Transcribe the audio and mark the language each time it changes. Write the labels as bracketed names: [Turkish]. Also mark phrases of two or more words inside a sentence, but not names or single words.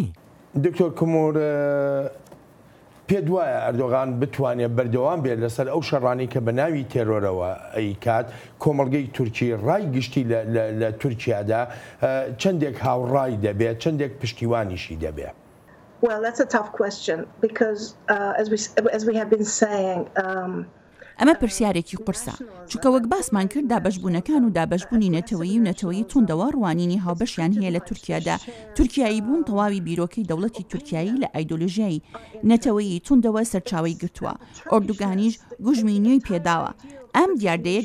[Central Kurdish] دکتۆر کومور پێ وایە ئەردۆغان بتوانێت بەردەوام بێت لەسەر ئەو شەڕانی کە بە ناوی تێرۆرەوە ئەیکات کۆمەڵگەی تورکی ڕای گشتی لە تورکیادا چەندێک هاوڕای دەبێت چەندێک پشتیوانیشی دەبێت. [English] Well, that's a tough question because as we have been saying, [Central Kurdish] ئەمە پرسیارێکی قورسە چونکە وەک باسمان کرد دابەشبوونەکان و دابەشبوونی نەتەوەیی و نەتەوەیی توندەوە ڕوانینی هاوبەشیان هەیە لە تورکیادا تورکیایی بوون تەواوی بیرۆکەی دەوڵەتی تورکیایی لە ئایدۆلۆژیایی نەتەوەیی توندەوە سەرچاوی گرتووە ئۆردوگانیش گوژمینیۆی پێداوە ئەم دیاردەیە